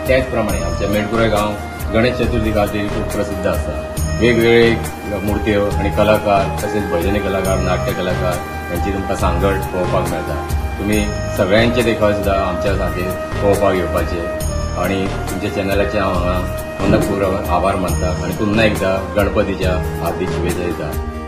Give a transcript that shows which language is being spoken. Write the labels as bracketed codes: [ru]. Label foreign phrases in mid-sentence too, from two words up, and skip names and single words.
[kok] त्याच प्रमाणे आमच्या मेणकुरे गांव गणेश चतुर्थी खातीर खूब प्रसिद्ध आसा. वेगवेगळे मुर्त्यो आणि कलाकार तसेच भजनी कलाकार नाट्य कलाकार यांची तुमकां सांगड पळोवपाक मेळटा. तुमी सगळ्यांचे देखाव सुद्दां आमच्या खातीर पळोवपाक येवपाचे आणि तुमच्या चॅनलाचे हांव हांगा मनपूर्वक आभार मानता आणि पुन्हा एकदा गणपतीच्या हार्दिक शुभेच्छा दिता.